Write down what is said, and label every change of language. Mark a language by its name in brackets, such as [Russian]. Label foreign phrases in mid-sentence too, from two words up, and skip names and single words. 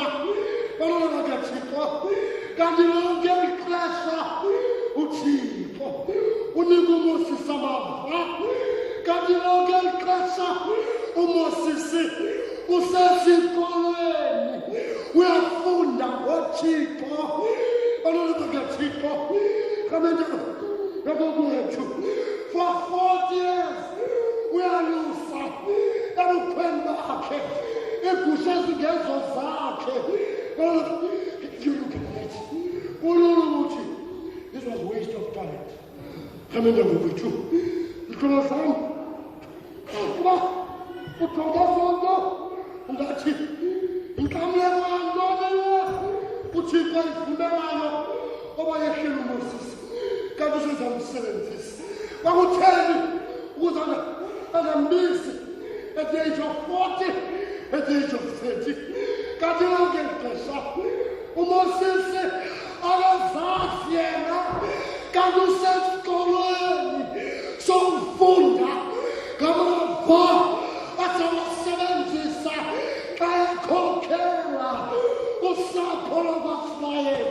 [Xhosa] Bantwana bakaThixo, kanti lonke ixesha uThixo unika uMoses amava, kanti lonke ixesha uMoses usesikolweni uyafunda ngoThixo. Bantwana bakaThixo, rhamente ngokwethu [English] for 40 years [Xhosa] uyalusa ebukhweni bakhe iigusha ezingezo zakhe. [English] You look at that. Uthi this was waste of time. [Xhosa] Rhamente ngokwethu iqolo sam uba uqonda zonke ngathi inkamleko yantoni uThixo ayivumelayo oba yehlele uMoses kanti usezamsebenzisa. Kwakutheni ukuze angambizi [English] at the age of 40, at the age of 30. [Xhosa] Kanti lonke ixesha uMoses akazazi yena kanti usesikolweni sokufunda ngamava azawasebenzisa xa ekhokhela usapho lwabasirayeli.